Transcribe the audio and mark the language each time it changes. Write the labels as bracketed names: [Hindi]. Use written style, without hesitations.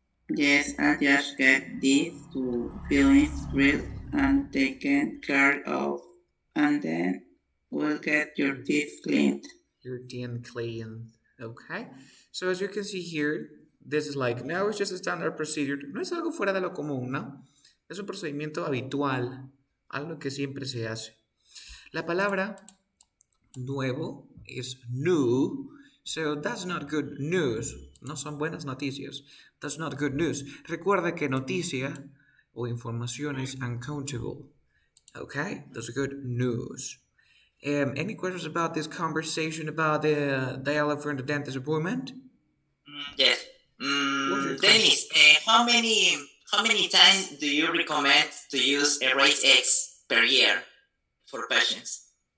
[English] Yes, I'll just get these two fillings drilled and taken care of, and then we'll get your teeth cleaned. Your teeth clean. Okay. So as you can see here, this is like, now it's just a standard procedure. [Spanish] No es algo fuera de lo común, ¿no? Es un procedimiento habitual, algo que siempre se hace. La palabra nuevo [English] is new, so that's not good news. [Spanish] No son buenas noticias. [English] That's not good news. [Spanish] Recuerda que noticia o información es uncountable. [English] Okay, that's good news. Any questions about this conversation about the dialogue from the dentist appointment? Yes. What's your Dennis, how many times do you recommend to use Erase X per year for patients?